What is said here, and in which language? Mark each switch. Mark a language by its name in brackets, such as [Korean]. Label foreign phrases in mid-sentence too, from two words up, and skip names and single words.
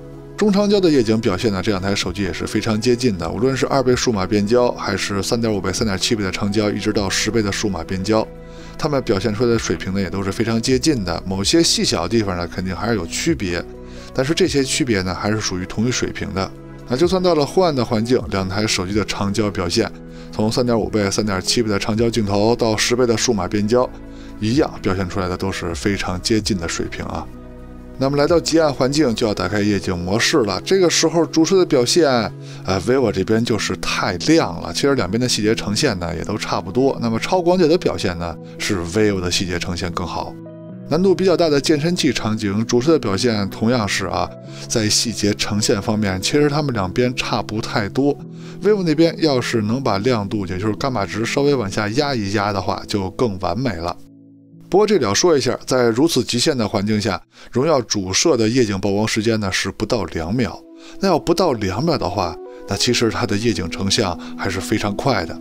[Chinese] 中长焦的夜景表现呢，这两台手機也是非常接近的，无论是2倍数碼变焦，还是3.5倍、3.7倍的长焦，一直到10倍的数碼变焦，它们表現出来的水平呢也都是非常接近的。某些細小的地方呢肯定还是有区別，但是这些区別呢还是属於同一水平的。那就算到了昏暗的環境，两台手機的長焦表現，從3.5倍、3.7倍的長焦鏡頭到10倍的數碼變焦，一樣表現出來的都是非常接近的水平啊。那麼來到極暗環境就要打開夜景模式了，這個時候主攝的表現，vivo 這邊就是太亮了。其實兩邊的細節呈現呢也都差不多。那麼超廣角的表現呢是 vivo 的細節呈現更好。難度比較大的健身器場景，主攝的表現同樣是在細節呈現方面，其實他們兩邊差不太多。vivo 那邊要是能把亮度，也就是伽馬值稍微往下壓一壓的話，就更完美了。不過這裡要說一下，在如此極限的環境下，榮耀主攝的夜景曝光時間呢是不到2秒。那要不到2秒的話，那其實它的夜景成像還是非常快的。